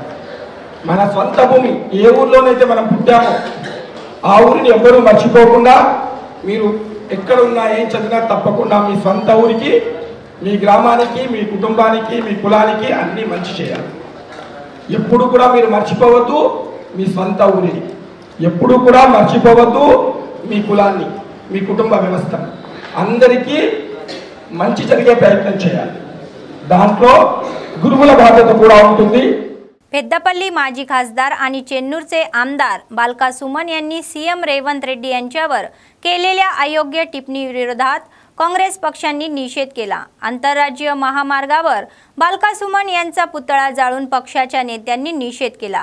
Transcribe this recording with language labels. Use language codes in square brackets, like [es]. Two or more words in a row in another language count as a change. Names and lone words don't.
[te] మన స్వంత భూమి ఏ ఊర్లోనైతే మనం పుట్టామో ఆ ఊరిని ఎవ్వరూ మర్చిపోకుండా మీరు ఎక్కడున్నా ఏం చదివినా తప్పకుండా మీ సొంత ఊరికి, మీ గ్రామానికి, మీ కుటుంబానికి, మీ కులానికి అన్నీ మంచి చేయాలి. ఎప్పుడు కూడా మీరు మర్చిపోవద్దు మీ సొంత ఊరిని, ఎప్పుడు కూడా మర్చిపోవద్దు మీ కులాన్ని, మీ కుటుంబ వ్యవస్థను. అందరికీ మంచి జరిగే ప్రయత్నం చేయాలి. దాంట్లో గురువుల బాధ్యత కూడా ఉంటుంది. [mr] पेद्दापल्ली माजी खासदार आणि चेन्नूरचे आमदार बालका सुमन यांनी सीएम रेवंत रेड्डी यांच्यावर केलेल्या अयोग्य टिप्पणीविरोधात काँग्रेस पक्षांनी निषेध केला. आंतरराज्यीय महामार्गावर बालका सुमन यांचा पुतळा जाळून पक्षाच्या नेत्यांनी निषेध केला.